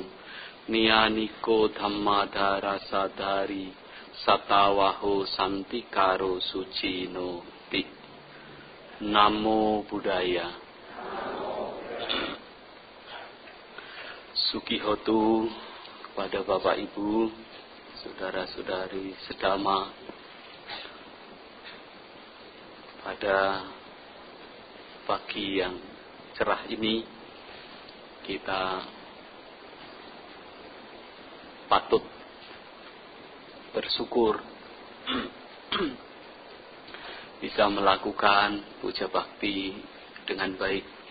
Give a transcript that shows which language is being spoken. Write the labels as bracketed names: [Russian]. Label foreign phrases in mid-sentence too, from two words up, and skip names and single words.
[Pali] Niyaniko dhammadhara sadari. Satawaho santikaro sucino ti. Namo Buddhaya. [Indonesian] Sukihotu kepada Bapak Ibu, saudara-saudari sedama. Pada pagi yang cerah ini kita patut bersyukur bisa melakukan puja bakti dengan baik.